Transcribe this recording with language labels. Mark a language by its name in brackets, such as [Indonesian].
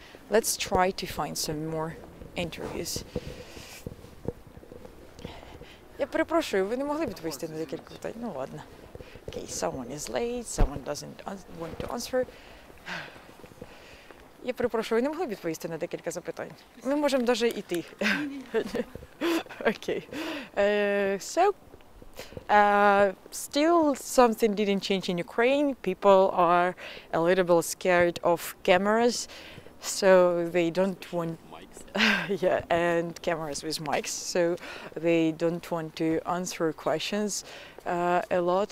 [English] Let's try to find some more interviews. [Ukrainian] Я перепрошую, ви не могли відповісти на декілька питань? [Russian] Ну ладно. [English] Okay, someone is late, someone doesn't want to answer. [Ukrainian] Я перепрошую, ви не могли відповісти на декілька запитань? Ми можемо навіть іти. Okay. [English] So, still something didn't change in Ukraine. People are a little bit scared of cameras, so they don't want yeah, and cameras with mics, so they don't want to answer questions a lot.